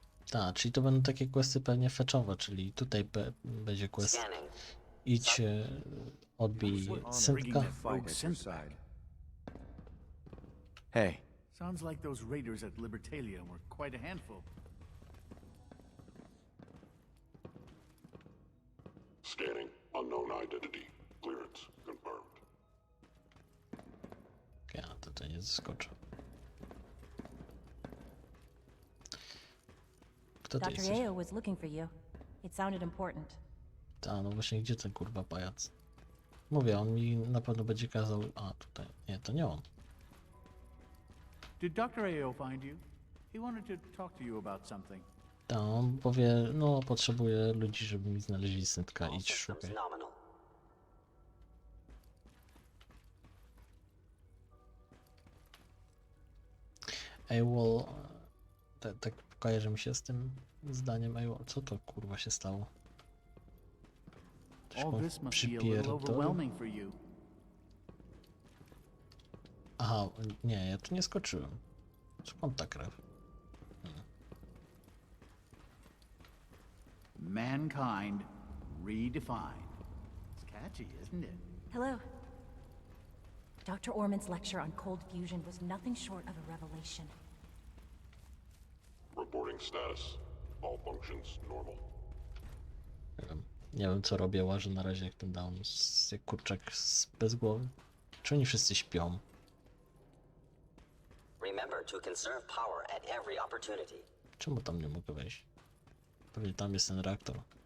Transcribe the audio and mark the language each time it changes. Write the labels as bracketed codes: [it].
[pl] Tak, czyli to będą takie questy pewnie fetchowe, czyli tutaj będzie quest idź, odbij syntka. [en] Hey. Sounds like those raiders at Libertalia were quite a handful. Scanning. Unknown identity. Clearance confirmed. [pl] Ja tutaj nie zaskoczę. Kto to [en] Dr. [pl] jesteś? [en] Ayo was looking for you. It sounded important. [pl] Ta, no właśnie, gdzie ten kurwa pajac? Mówię, on mi na pewno będzie kazał... A, tutaj. Nie, to nie on. [en] Did Dr. Ayo find you? He wanted to talk to you about something. [pl] Ta, on powie, no potrzebuję ludzi, żeby mi znaleźli syntka, idź szukaj. AWOL, tak kojarzy mi się z tym zdaniem AWOL. Co to kurwa się stało? Przypierdol. Aha, nie, ja tu nie skoczyłem. Skąd ta krew? [en] Mankind redefined. It's catchy, isn't it? Hello. Dr. Orman's lecture on cold fusion was nothing short of a revelation. Reporting status. All functions normal. [pl] Nie wiem co robię, łażę na razie jak ten down, jak kurczak bez głowy. Czy oni wszyscy śpią? [en] Remember to conserve power at every opportunity. [pl] Czemu tam nie mogę wejść? Pewnie tam jest ten reaktor.